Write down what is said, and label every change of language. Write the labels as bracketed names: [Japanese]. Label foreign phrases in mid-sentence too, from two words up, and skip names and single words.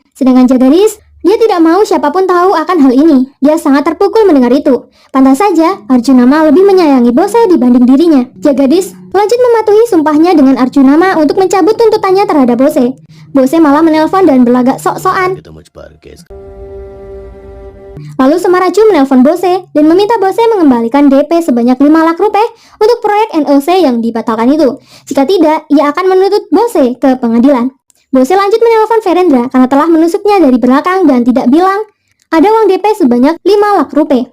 [Indonesian] Sedangkan Jagadis, dia tidak mau siapapun tahu akan hal ini. Dia sangat terpukul mendengar itu. Pantas saja, Arjunama lebih menyayangi Bose dibanding dirinya. Jagadis lanjut mematuhi sumpahnya dengan Arjunama untuk mencabut tuntutannya terhadap Bose. Bose malah menelpon dan berlagak sok-sokan. [Hindi] कि तुम मुझ पर केस [Indonesian] Lalu Samaraju menelpon Bose dan meminta Bose mengembalikan DP sebanyak 5 lakh rupiah untuk proyek NOC yang dibatalkan itu. Jika tidak, ia akan menuntut Bose ke pengadilan. Bose lanjut menelpon Verendra karena telah menusuknya dari belakang dan tidak bilang ada uang DP sebanyak 5 lakh rupiah.